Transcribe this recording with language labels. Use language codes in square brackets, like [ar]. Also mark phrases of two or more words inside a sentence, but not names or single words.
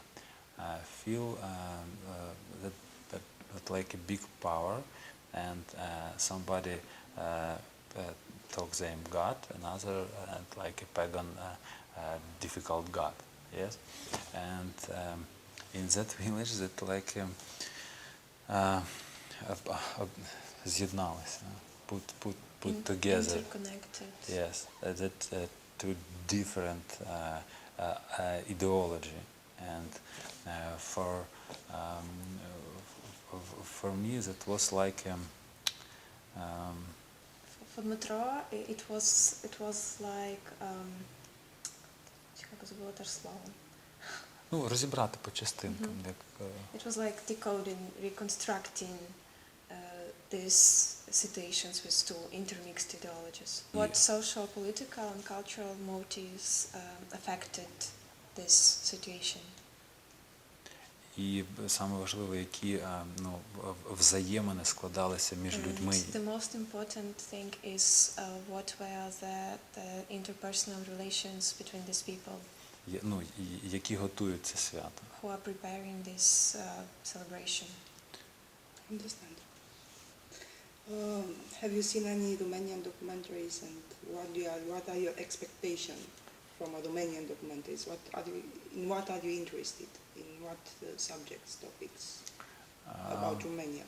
[en] that like a big power, and somebody talks them God, another like a pagan difficult God, yes, and in that village that like з'єдналися, put together, interconnected. yes, that two different ideology, and for me that was like For Dmytro, it was like [uk] як забула теж слово. ну розібрати по частинкам, як [en] It was like decoding, reconstructing these situations with two intermixed ideologies. What social, political and cultural motives affected this situation? [uk] І саме важливо, які взаємини складалися між людьми. [en] The most important thing is what were the interpersonal relations between these people. [uk] Які готують це свято. [en] Who are preparing this celebration. Understand. Have you seen any Romanian documentaries, and what are your expectations from a Romanian documentaries? In what are you interested? In what subjects, topics about Romania?